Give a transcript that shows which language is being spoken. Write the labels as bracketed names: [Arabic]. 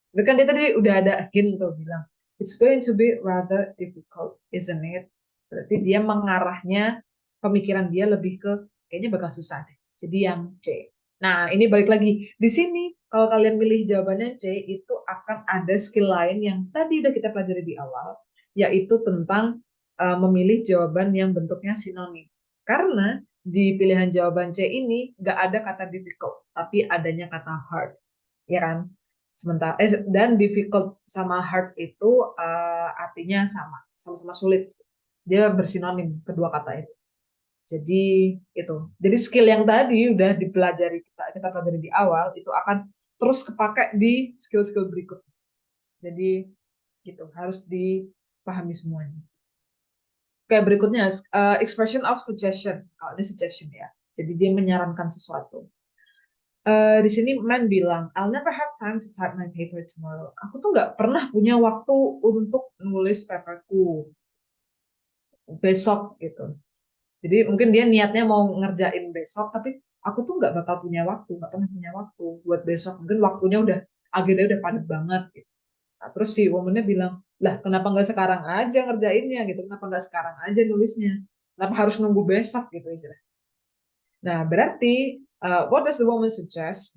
[Indonesian] Tapi kan dia tadi udah ada hint tuh bilang, [English] it's going to be rather difficult, isn't it? [Indonesian] Berarti dia mengarahnya, pemikiran dia lebih ke, kayaknya bakal susah deh. Jadi yang C. Nah, ini balik lagi. Di sini, kalau kalian milih jawabannya C, itu akan ada skill lain yang tadi udah kita pelajari di awal, yaitu tentang memilih jawaban yang bentuknya sinonim. Karena di pilihan jawaban C ini nggak ada kata difficult, tapi adanya kata hard. Ya kan? Sementara, dan difficult sama hard itu artinya sama-sama sulit. Dia bersinonim kedua kata itu. Jadi itu. Jadi skill yang tadi udah dipelajari kita pelajari di awal itu akan terus kepake di skill-skill berikutnya. Jadi gitu, harus dipahami semuanya. Oke, berikutnya expression of suggestion. Kalau ini suggestion ya. Jadi dia menyarankan sesuatu. Di sini Man bilang, [English] I'll never have time to type my paper tomorrow. [Indonesian] Aku tuh nggak pernah punya waktu untuk nulis paperku besok gitu. Jadi mungkin dia niatnya mau ngerjain besok, tapi aku tuh nggak bakal punya waktu, nggak pernah punya waktu buat besok. Mungkin waktunya agendanya udah padat banget. Gitu. Nah, terus si womannya bilang, lah kenapa nggak sekarang aja ngerjainnya gitu? Kenapa nggak sekarang aja nulisnya? Kenapa harus nunggu besok gitu istilah. Nah berarti [English] what does the woman suggest?